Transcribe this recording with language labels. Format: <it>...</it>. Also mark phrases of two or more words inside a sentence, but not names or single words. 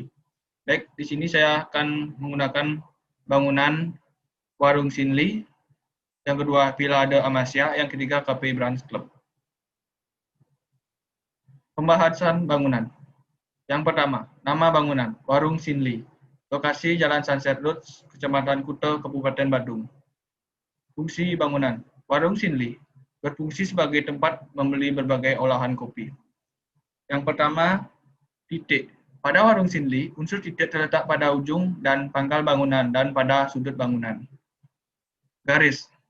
<id>Baik, di sini saya akan menggunakan bangunan Warung Sinli, yang kedua Villa de Amasya, yang ketiga KP Brands Club. Pembahasan bangunan. Yang pertama, nama bangunan, Warung Sinli. Lokasi Jalan Sunset Road, Kecamatan Kuta, Kabupaten Badung. Fungsi bangunan, Warung Sinli berfungsi sebagai tempat membeli berbagai olahan kopi. Yang pertama, titik. Pada Warung Sinli, unsur titik terletak pada ujung dan pangkal bangunan dan pada sudut bangunan. Garis.</id>